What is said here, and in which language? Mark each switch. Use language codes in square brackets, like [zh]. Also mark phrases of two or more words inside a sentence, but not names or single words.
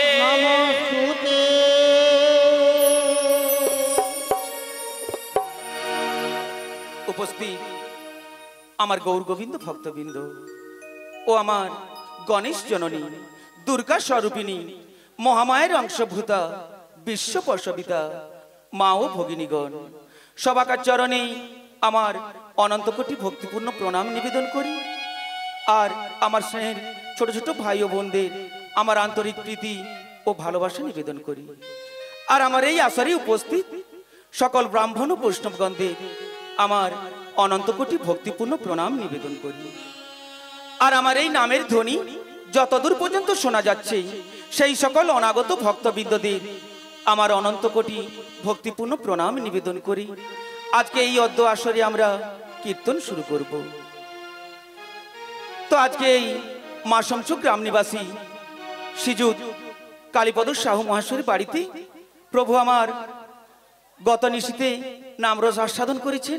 [bn] উপস্থিত আমার গৌর গোবিন্দ ভক্তবৃন্দ ও আমার গণেশ জননী দুর্গা স্বরূপিণী মহামায়ার অংশভূতা বিশ্ব প্রসবিতা মা ও ভগিনীগণ সবাকার চরণে আমার অনন্ত কোটি ভক্তিপূর্ণ প্রণাম নিবেদন করি আর আমার স্নেহের ছোট ছোট ভাই ও বোনদের আমার আন্তরিক প্রীতি ও ভালোবাসা নিবেদন করি আর আমার এই আসরে উপস্থিত সকল ব্রাহ্মণ ও বৈষ্ণবগণদের আমার অনন্ত কোটি ভক্তিপূর্ণ প্রণাম নিবেদন করি আর আমার এই নামের ধ্বনি যতদূর পর্যন্ত শোনা যাচ্ছে সেই সকল অনাগত ভক্তবৃন্দদের আমার অনন্ত কোটি ভক্তিপূর্ণ প্রণাম নিবেদন করি আজকে এই অদ্য আসরে আমরা কীর্তন শুরু করব। তো আজকে এই মাসমচুক গ্রাম নিবাসী শ্রীযুত কালীপদ সাহু মহাশয়ের বাড়িতে প্রভু আমার গত নিশীতে নামরস আস্বাদন করেছেন।